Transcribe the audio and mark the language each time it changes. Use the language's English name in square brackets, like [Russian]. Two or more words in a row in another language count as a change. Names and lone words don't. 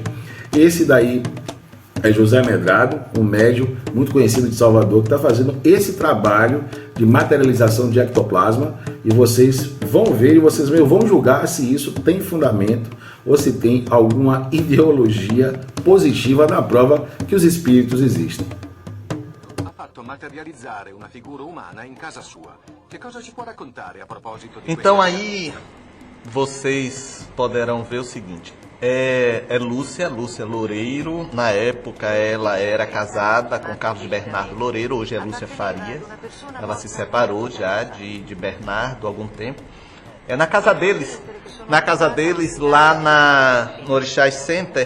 [Portuguese] Esse daí é José Medrado, um médium muito conhecido de Salvador, que está fazendo esse trabalho de materialização de ectoplasma, e vocês vão ver e vocês vão julgar se isso tem fundamento ou se tem alguma ideologia positiva na prova que os espíritos existem. [Italian] Materializzare una figura umana in casa sua. Che cosa ci può raccontare a proposito di [Portuguese] Então aí vocês poderão ver o seguinte. É Lúcia Loureiro. Na época ela era casada com Carlos Bernardo Loureiro, hoje é Lúcia Faria. Ela se separou já de Bernardo há algum tempo. É na casa deles lá no Orixás Center.